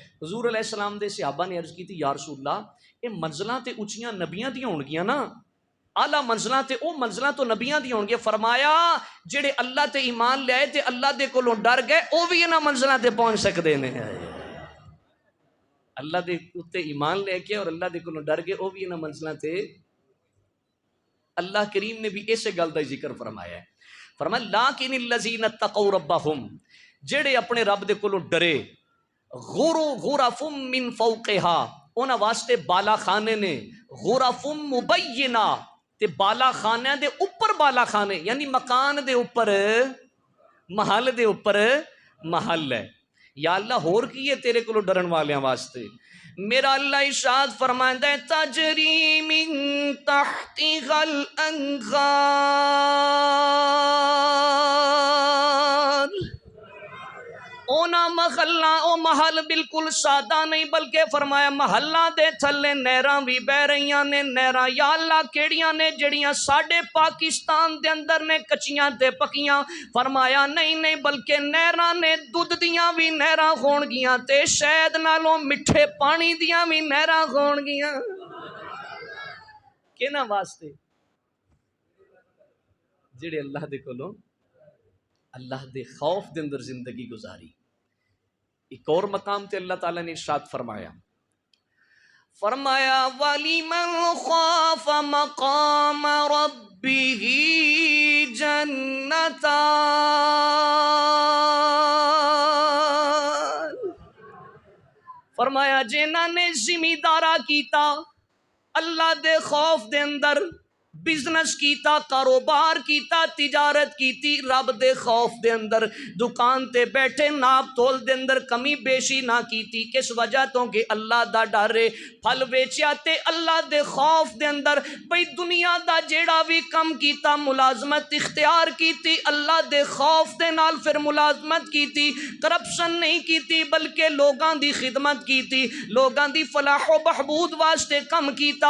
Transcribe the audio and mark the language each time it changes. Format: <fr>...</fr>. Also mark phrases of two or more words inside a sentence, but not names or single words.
<pa>حضور</pa> <ar>علیہ السلام</ar> <pa>دے صحابہ نے عرض کیتی</pa> <ar>یا رسول اللہ</ar> <pa>اے منزلاں تے اونچیاں نبیاں دیاں ہونگیاں نا, اعلیٰ منزلاں تے او منزلاں تو نبیاں دی ہونگے. فرمایا جڑے اللہ تے ایمان لے آئے تے اللہ دے کولوں ڈر گئے او بھی انہاں منزلاں تے پہنچ سکدے نے. اللہ دے اتے ایمان لے کے اور اللہ دے کولوں ڈر گئے او بھی انہاں منزلاں تے. اللہ کریم نے بھی اسے گل دا ذکر فرمایا ہے. فرمایا</pa> <ar>لاکن الذین اتقوا ربہم,</ar> <pa>جڑے اپنے رب دے کولوں ڈرے,</pa> <ar>غرف من فوقہا,</ar> <pa>انہاں واسطے بالا خانے نے,</pa> <ar>غرف مبینہ,</ar> <pa>تے بالا خانے دے اوپر بالا خانے یعنی مکان دے اوپر محل دے اوپر محل ہے.</pa> <ar>یا اللہ</ar> <pa>ہور کی ہے تیرے کولو ڈرن والیاں واسطے؟ میرا اللہ ارشاد فرمائندا ہے</pa> <ar>تجری من تحتها الانہار,</ar> <pa>اونا محلہ او محل بالکل سادہ نہیں بلکہ فرمایا محلہ دے تھلے نہراں بھی بہ رہیاں نے. نہراں</pa> <ar>یا اللہ</ar> <pa>کیڑیاں نے جڑیاں ساڈے پاکستان دے اندر نے کچیاں تے پکیاں؟ فرمایا نہیں بلکہ نہراں نے دودھ دیاں بھی نہراں ہون گیاں تے شہد نالوں مٹھے پانی دیاں بھی نہراں ہون گیاں. کینا واسطے؟ جڑے اللہ دے کولوں اللہ دے خوف دے اندر زندگی گزاری. ایک اور مقام تے اللہ تعالیٰ نے ارشاد فرمایا</pa> <ar>وَلِمَنْ خَافَ مَقَامَ رَبِّهِ جَنَّتَانِ,</ar> <pa>فرمایا جنہاں نے زمیندارا کیتا اللہ دے خوف دے اندر, بزنس کیتا, کاروبار کیتا, تجارت کیتی رب دے خوف دے اندر, دکان تے بیٹھے ناپ تول دے اندر کمی بیشی نہ کیتی, کس وجہ تو کہ اللہ دا ڈرے, پھل بیچیا تے اللہ دے خوف دے اندر, بھئی دنیا دا جیڑا بھی کم کیتا ملازمت اختیار کیتی اللہ دے خوف دے نال, پھر ملازمت کیتی, کرپشن نہیں کیتی بلکہ لوگاں دی خدمت کیتی, لوگاں دی فلاح و بہبود واسطے کم کیتا.</pa>